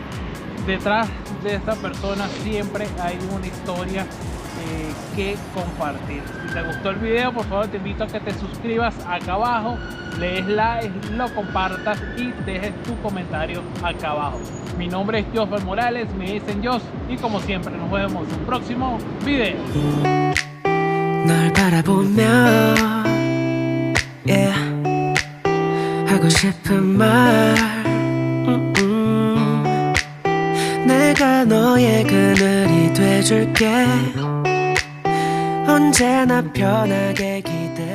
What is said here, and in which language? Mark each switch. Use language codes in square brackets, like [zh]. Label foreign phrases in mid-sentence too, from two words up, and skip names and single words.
[es] Detrás de esta persona siempre hay una historia que compartir. Si te gustó el video, por favor te invito a que te suscribas acá abajo, le des like, lo compartas y dejes tu comentario acá abajo. Mi nombre es Josfer Morales, me dicen Jos, y como siempre nos vemos en un próximo video. [ko] 널 바라보며 yeah. 하고 싶은 말 내가 너의 그늘이 돼줄게 언제나 편하게